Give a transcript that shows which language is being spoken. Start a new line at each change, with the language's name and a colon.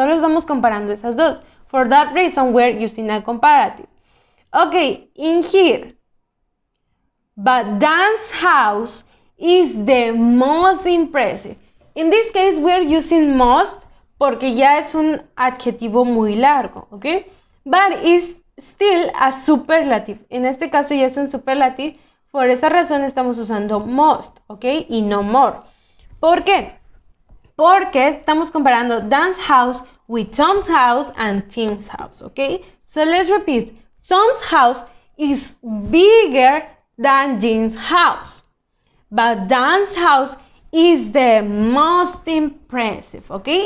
Spanish: Solo estamos comparando esas dos.
English: For that reason, we're using a comparative. Okay, in here, but Dan's house is the most impressive. In this case, we're using most
Spanish: porque ya es un adjetivo muy largo, ¿ok?
English: But it's still a superlative.
Spanish: En este caso ya es un superlative. Por esa razón estamos usando most, ¿ok? Y no more. ¿Por qué? Porque estamos comparando
English: Dan's house with Tom's house and Tim's house, ¿ok? So let's repeat. Tom's house is bigger than Jim's house. But Dan's house is the most impressive, okay?